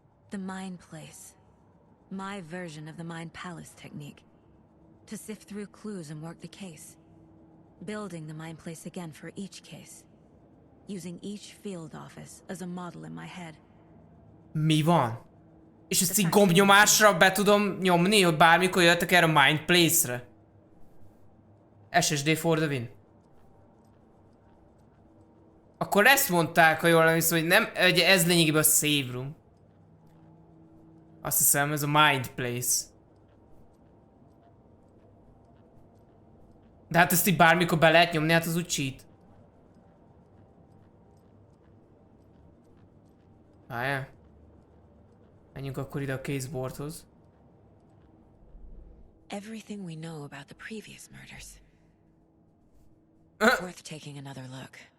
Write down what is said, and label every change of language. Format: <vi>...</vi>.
<en>The Mind Place. My version of the Mind Palace technique. To sift through clues and work the case. Building the Mind Place again for each case. Using each field office as a model in my head.</en> <hu>Mi van? És ezt így gombnyomásra be tudom nyomni, hogy bármikor jöttek erre a Mind Place-re.</hu> <en>SSD for the win.</en> <hu>Akkor ezt mondták, ha jól emlékszem, hogy nem, hogy ez lényegében a save room. Azt hiszem, ez a Mind Place. De hát ezt így bármikor be lehet nyomni, hát az úgy cheat. Várjál. Menjünk akkor ide a caseboardhoz.</hu> <en>Everything we know about the previous murders. Worth taking another look.</en>